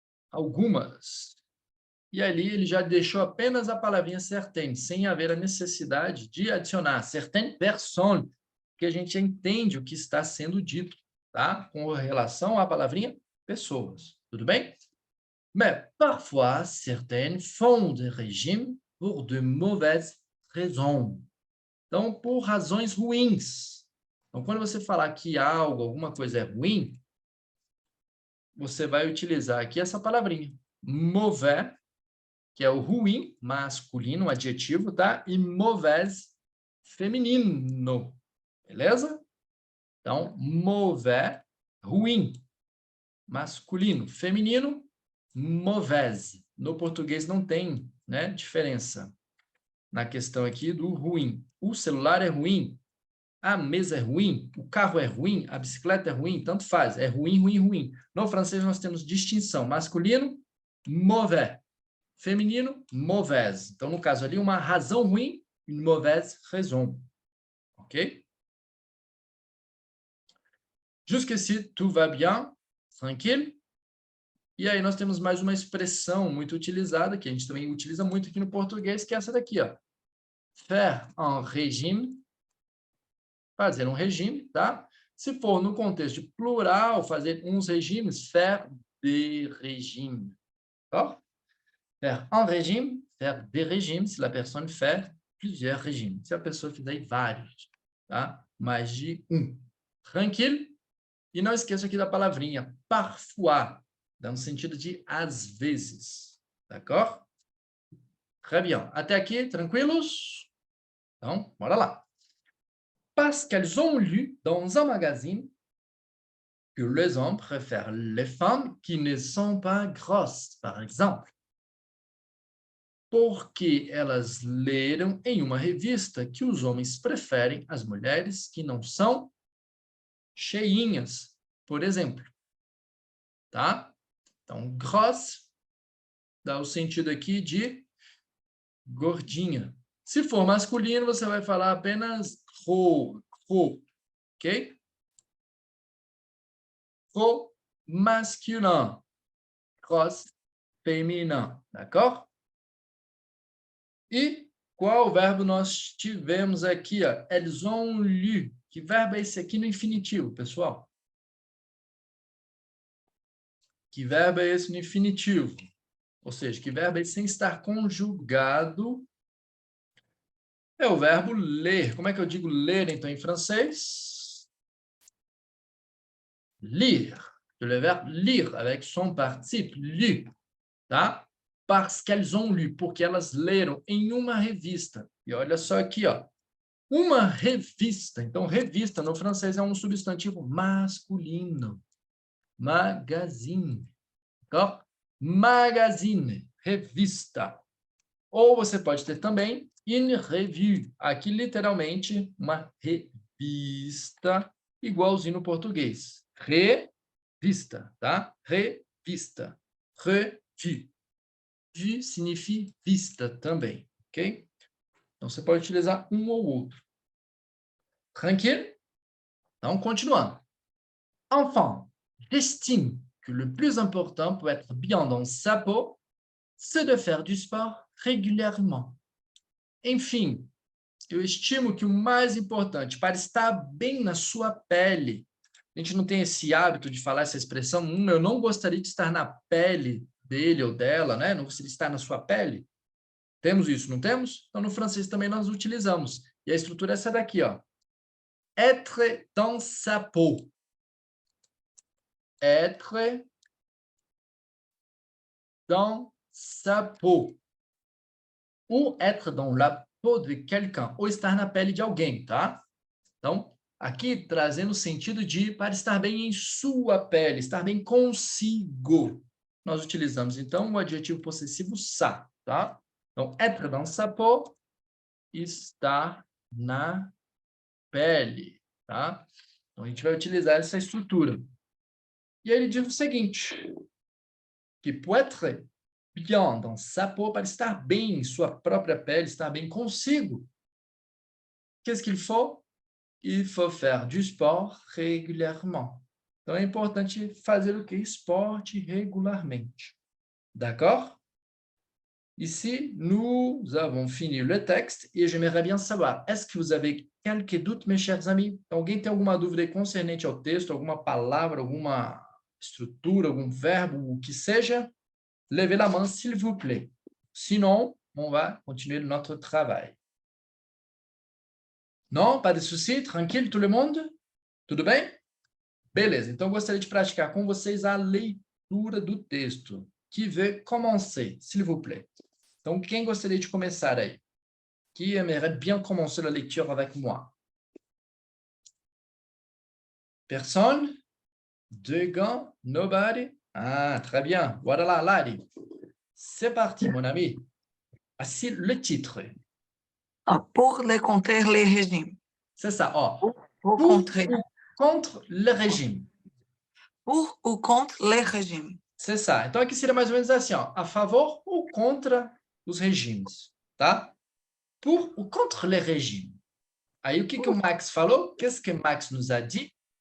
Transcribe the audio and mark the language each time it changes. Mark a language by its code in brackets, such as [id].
[pt] Algumas. E ali ele já deixou apenas a palavrinha certaines, sem haver a necessidade de adicionar [fr] certaines personnes, [pt] que a gente entende o que está sendo dito, tá? Com relação à palavrinha pessoas. Tudo bem? [fr] Mais parfois, certaines font des régimes pour de mauvaises raisons. [pt] Então, por razões ruins. Então, quando você falar que algo, alguma coisa é ruim, você vai utilizar aqui essa palavrinha. Mauvais, que é o ruim, masculino, um adjetivo, tá? E mauvaise, feminino. Beleza? Então, mauvais, ruim. Masculino. Feminino, mauvaise. No português não tem, né, diferença na questão aqui do ruim. O celular é ruim? a mesa é ruim, o carro é ruim, a bicicleta é ruim, tanto faz, é ruim, ruim, ruim. No francês nós temos distinção, masculino, mauvais, feminino, mauvaise. Então, no caso ali, uma razão ruim, [fr] une mauvaise raison. [pt] Ok? [fr] Jusqu'ici, tout va bien, tranquille. [pt] E aí nós temos mais uma expressão muito utilizada, que a gente também utiliza muito aqui no português, que é essa daqui, ó. [fr] Faire un régime, [pt] fazer um regime, tá? Se for no contexto de plural, fazer uns regimes, [fr] faire des régimes. D'accord? Faire un régime, faire des régimes, [pt] se a pessoa [fr] fait plusieurs régimes. [pt] Se a pessoa fizer vários, tá? Mais de um. Tranquilo? E não esqueça aqui da palavrinha parfois, dá no sentido de às vezes. [fr] D'accord? Très bien. [pt] Até aqui, tranquilos? Então, bora lá. [fr] Parce qu'elles ont lu dans un magazine que les hommes préfèrent les femmes qui ne sont pas grosses, par exemple. [pt] Porque elas leram em uma revista que os homens preferem as mulheres que não são cheinhas, por exemplo. Tá? Então, grosse dá o sentido aqui de gordinha. Se for masculino, você vai falar apenas gros, ok? [fr] Gros masculin, grosse féminin, d'accord? [pt] E qual verbo nós tivemos aqui? Ó? Elles ont lu. Que verbo é esse aqui no infinitivo, pessoal? Que verbo é esse no infinitivo? Ou seja, que verbo é esse sem estar conjugado? É o verbo ler. Como é que eu digo ler, então, em francês? [fr] Lire. Le verbe lire, avec son participe, lu. [pt] Tá? [fr] Parce qu'elles ont lu, [pt] porque elas leram em uma revista. E olha só aqui, ó. Uma revista. Então, revista no francês é um substantivo masculino. Magazine. D'accord? Magazine, revista. Ou você pode ter também une revue. Aqui, literalmente, uma revista, igualzinho no português. Revista, tá? Revista. Revue. Vue significa vista também, ok? Então, você pode utilizar um ou outro. Tranquilo? Então, continuando. [fr] Enfin, j'estime que le plus important pour être bien dans sa peau, c'est de faire du sport régulièrement. [pt] Enfim, eu estimo que o mais importante para estar bem na sua pele, a gente não tem esse hábito de falar essa expressão, eu não gostaria de estar na pele dele ou dela, né? Não gostaria de estar na sua pele. Temos isso, não temos? Então, no francês também nós utilizamos. E a estrutura é essa daqui, ó. [fr] Être dans sa peau. Être dans sa peau. Ou être dans la peau de quelqu'un. [pt] Ou estar na pele de alguém, tá? Então, aqui trazendo o sentido de para estar bem em sua pele, estar bem consigo. Nós utilizamos, então, o adjetivo possessivo ça, tá? Então, être dans sa peau, estar na pele, tá? Então, a gente vai utilizar essa estrutura. E aí ele diz o seguinte, que [fr] pour être bien dans sa peau, [pt] para estar bem em sua própria pele, estar bem consigo, [fr] qu'est-ce qu'il faut? Il faut faire du sport régulièrement. [pt] Então, é importante fazer o quê? Esporte regularmente. D'accord? [fr] Ici, nous avons fini le texte et j'aimerais bien savoir, est-ce que vous avez quelques doutes, mes chers amis? [pt] Alguém tem alguma dúvida concernente ao texto, alguma palavra, alguma estrutura, algum verbo, o que seja? [fr] Levez la main, s'il vous plaît. Sinon, on va continuer notre travail. [pt] Não? [fr] Pas de souci? [pt] Tranquilo, todo mundo? Tudo bem? Beleza, então eu gostaria de praticar com vocês a leitura do texto. [fr] Qui veut commencer, s'il vous plaît? [pt] Então, quem gostaria de começar aí? [fr] Qui aimerait bien commencer la lecture avec moi? Personne? Deux gants? Nobody? Ah, très bien. Voilà là, Lari. C'est parti, mon ami. Voici le titre. Pour les compter les régimes. C'est ça, ó. Pour Pour contrer. ou contre le régime. Pour ou contre les régimes. C'est ça. [pt] Então, aqui seria mais ou menos assim, ó. A favor ou contra os regimes, tá? [fr] Pour ou contre les régimes. [pt] Aí, o que o Max falou? [fr] Qu'est-ce que Max nous a dit?